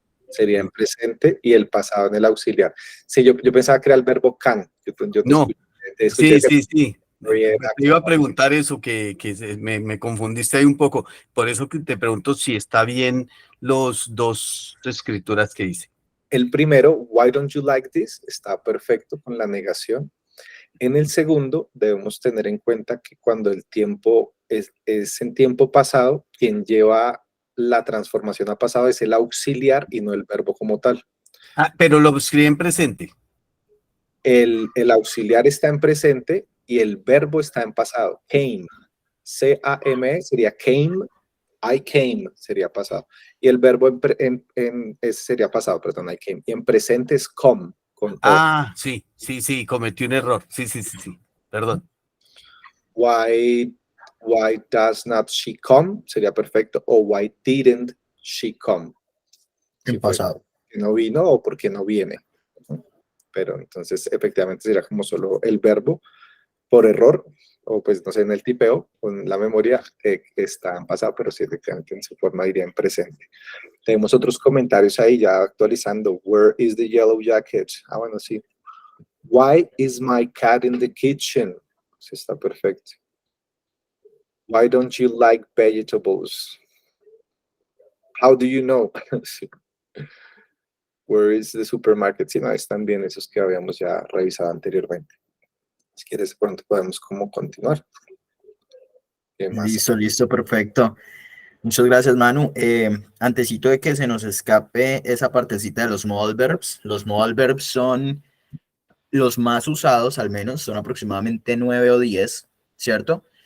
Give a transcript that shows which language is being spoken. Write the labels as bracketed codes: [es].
[es] Sería en presente y el pasado en el auxiliar. Sí, yo pensaba que era el verbo can. No, escuché sí. Te iba a preguntar eso, que me confundiste ahí un poco. Por eso que te pregunto si está bien los dos escrituras que hice. El primero, [en] why don't you like this? [es] Está perfecto con la negación. En el segundo, debemos tener en cuenta que cuando el tiempo es en tiempo pasado, quien lleva la transformación a pasado es el auxiliar y no el verbo como tal. Ah, pero lo escribí en presente. El auxiliar está en presente y el verbo está en pasado. Came. C-A-M-E sería came. I came sería pasado. Y el verbo sería pasado, perdón, I came. Y en presente es come. Sí, cometí un error. Sí, perdón. [en] Why does not she come? [es] Sería perfecto. [en] O why didn't she come? [es] En pasado. Que no vino o porque no viene. Pero entonces efectivamente sería como solo el verbo por error, o pues no sé, en el tipeo, con la memoria está en pasado, pero sí efectivamente en su forma iría en presente. Tenemos otros comentarios ahí ya actualizando. [en] Where is the yellow jacket? [es] Ah, bueno, sí. [en] Why is my cat in the kitchen? [es] Sí, está perfecto. [en] Why don't you like vegetables? How do you know? Sí. Where is the supermarket? [es] Si no, están bien esos que habíamos ya revisado anteriormente. Si quieres, pronto podemos como continuar. Listo, perfecto. Muchas gracias, Manu. Antesito de que se nos escape esa partecita de los modal verbs son los más usados, al menos, son aproximadamente 9 o 10, ¿cierto?